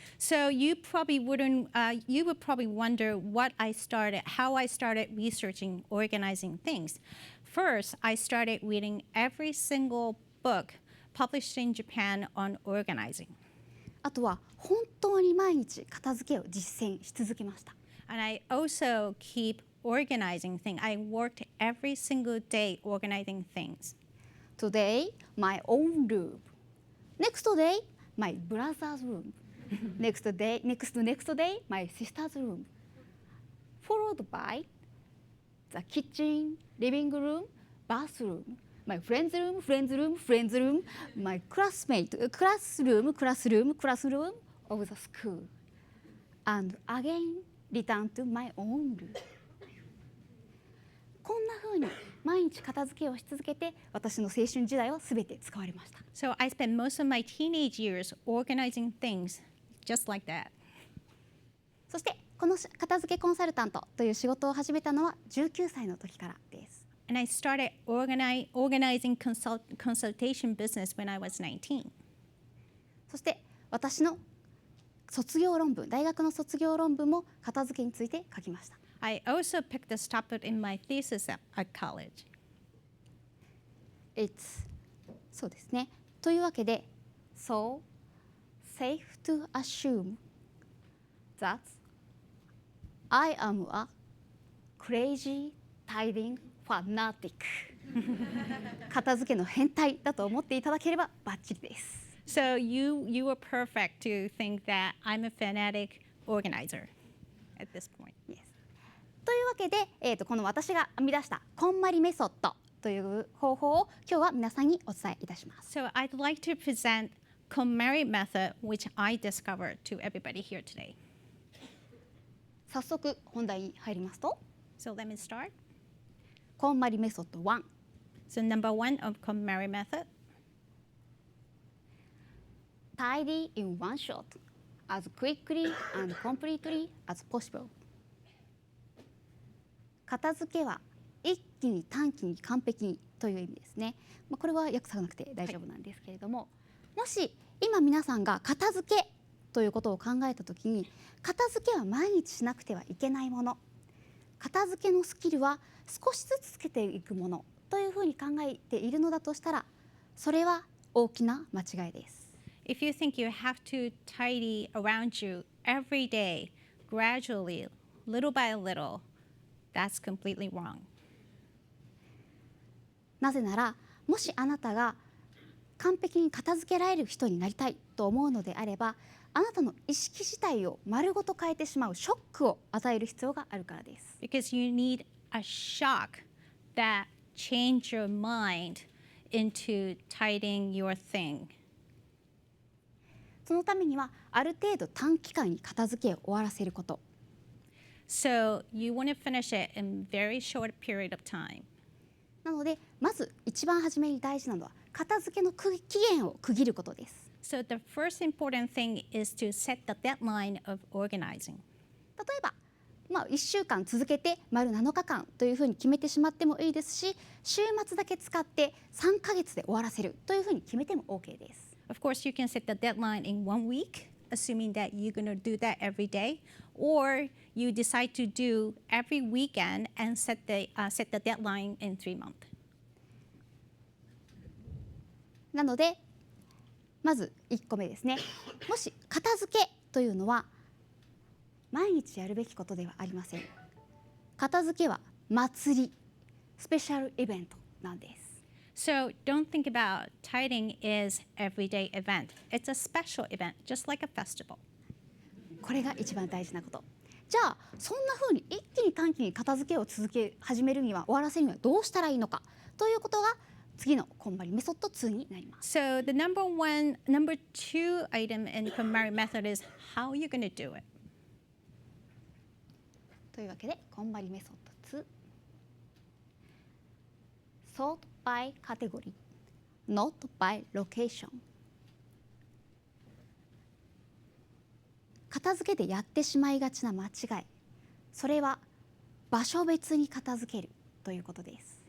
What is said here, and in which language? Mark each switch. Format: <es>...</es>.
<en>So you would probably wonder how I started researching, organizing things. First, I started reading every single book published in Japan on organizing.</en> <ja>あとは本当に毎日片付けを実践し続けました。</ja> <en>And I also keep organizing things. I worked every single day organizing things. Today, my own room. Next day, my brother's room. next day, my sister's room. Followed by the kitchen, living room, bathroom, my friend's room, my classroom of the school, and again return to my own room.</en> <ja>こんな風に毎日片付けをし続けて私の青春時代をすべて使われました。</ja> <en>So I spent most of my teenage years organizing things just like that.</en> <ja>そしてこの片付けコンサルタントという仕事を始めたのは19歳の時からです。</ja> <en>And I started organizing consultation business when I was 19.</en> <ja>そして私の大学の卒業論文も片付けについて書きました。</ja> <en>I also picked this topic in my thesis at college.</en> <ja>そうですね。というわけで、</ja> <en>So safe to assume that I am a crazy tidying fanatic</en> <ja>片付けの変態だと思っていただければバッチリです。</ja> <en>So you were perfect to think that I'm a fanatic organizer at this point. Yes.</en> <ja>というわけで、この私が編み出したKonMariメソッドという方法を今日は皆さんにお伝えいたします。</ja> <en>So I'd like to present KonMari Method, which I discovered to everybody here today.</en> <ja>早速本題に入りますと、</ja> <en>So let me start.</en> <ja>KonMariメソッド1。</ja> <en>So number 1 of KonMari Method. Tidy in one shot, as quickly and completely as possible.</en> <ja>片付けは一気に短期に完璧にという意味ですね。これは訳さなくて大丈夫なんですけれども、もし今皆さんが片付けということを考えたときに、片付けは毎日しなくてはいけないもの、片付けのスキルは少しずつつけていくものというふうに考えているのだとしたら、それは大きな間違いです。</ja> <en>If you think you have to tidy around you every day, gradually, little by little, that's completely wrong.</en> <ja>なぜなら、もしあなたが完璧に片付けられる人になりたいと思うのであれば、あなたの意識自体を丸ごと変えてしまうショックを与える必要があるからです。</ja> <en>Because you need a shock that change your mind into tidying your thing.</en> <ja>そのためにはある程度短期間に片付けを終わらせること。</ja> <en>So you want to finish it in very short period of time.</en> <ja>なのでまず一番初めに大事なのは片付けの期限を区切ることです。</ja> <en>So the first important thing is to set the deadline of organizing.</en> <ja>例えば、1週間続けて丸7日間というふうに決めてしまってもいいですし、週末だけ使って3ヶ月で終わらせるというふうに決めても OK です。</ja> <en>Of course, you can set the deadline in 1 week, assuming that you're going to do that every day, or you decide to do every weekend and set the deadline in 3 months.</en> <ja>なので、まず1個目ですね。もし片付けというのは毎日やるべきことではありません。片付けは祭り、スペシャルイベントなんです。</ja> <en>So don't think about tidying as everyday event. It's a special event, just like a festival.</en> <ja>これが一番大事なこと。じゃあそんな風に一気に短期に片付けを始めるには終わらせるにはどうしたらいいのかということが次のKonMariメソッド2になります。</ja> <en>So the number 2 item in KonMari Method is how you're going to do it.</en> <ja>というわけでKonMariメソッド2。</ja> <en>Sort by category, not by location.</en> <ja>片付けでやってしまいがちな間違い、それは場所別に片付けるということです。</ja>